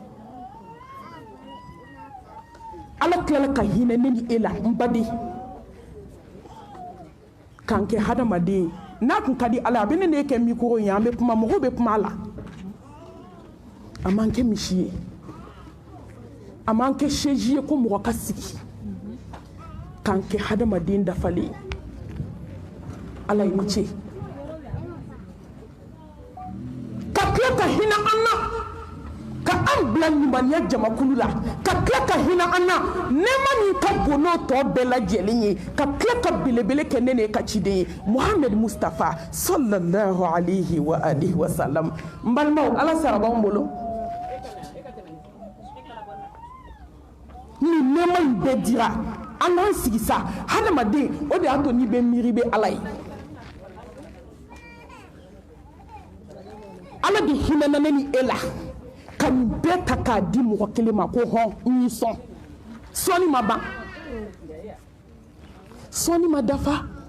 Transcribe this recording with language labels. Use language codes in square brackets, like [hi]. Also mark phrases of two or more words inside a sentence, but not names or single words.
[bm] ala tilala ka hinɛ ne ni e la n baden k'an kɛ hadamaden n'a kun ka di ala a bɛ ne n'e kɛ mikoro ye an bɛ kuma mɔgɔw bɛ kuma a la a man kɛ misi ye a man kɛ seji ye ko mɔgɔ ka sigi k'an kɛ hadamaden dafalen ala ye ni ce ka tila ka hinɛ an na ka an bila ɲumaniya jamakulu la ka tila ka hinɛ an na nɛɛma min ka bon n'o tɔ bɛɛ lajɛlen ye ka tila ka belebele kɛ ne ka ciden ye Muhammed Mustafa [ar] صلى الله عليه وآله وسلم. [bm] n balimaw ala sara b'anw bolo ni nɛɛma in bɛɛ dira an k'an sigi sa hadamaden o de y'a to n'i bɛ miiri bɛ ala ye ala de hinɛna ne ni e la ka nin bɛɛ ta k'a di mɔgɔ kelen ma ko hɔn n y'i sɔn sɔnni ma ban sɔnni ma dafa